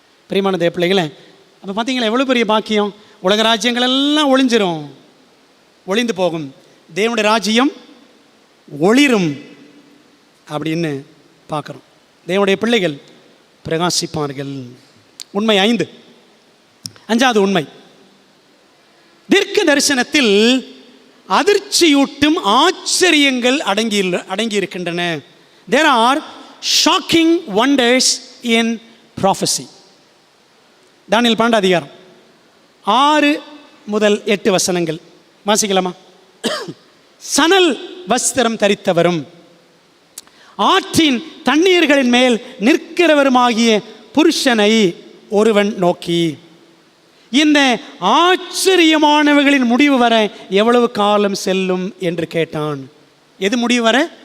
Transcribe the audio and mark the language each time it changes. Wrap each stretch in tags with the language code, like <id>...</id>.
<ta>பிரியமான தேவ பிள்ளைகளே, அப்போ பார்த்தீங்களா எவ்வளோ பெரிய பாக்கியம். உலக ராஜ்யங்கள் எல்லாம் ஒளிஞ்சிரும், ஒளிந்து போகும், தேவனுடைய ராஜ்யம் ஒளிரும் அப்படின்னு பார்க்குறோம். தேவனுடைய பிள்ளைகள் பிரகாசிப்பார்கள். உண்மை 5, 5வது உண்மை, தீர்க்க தரிசனத்தில் அதிர்ச்சியூட்டும் ஆச்சரியங்கள் அடங்கியிருக்கின்றன.</ta> <en>There are shocking wonders in prophecy.</en> <ta>தானியேல் 12ஆம் அதிகாரம் 6 முதல் 8 வசனங்கள் வாசிக்கலாமா? சணல் வஸ்திரம் தரித்தவரும் ஆற்றின் தண்ணீர்களின் மேல் நிற்கிறவருமாகிய புருஷனை ஒருவன் நோக்கி, இந்த ஆச்சரியமானவைகளின் முடிவு வர எவ்வளவு காலம் செல்லும் என்று கேட்டான். எது முடிவு வர?</ta>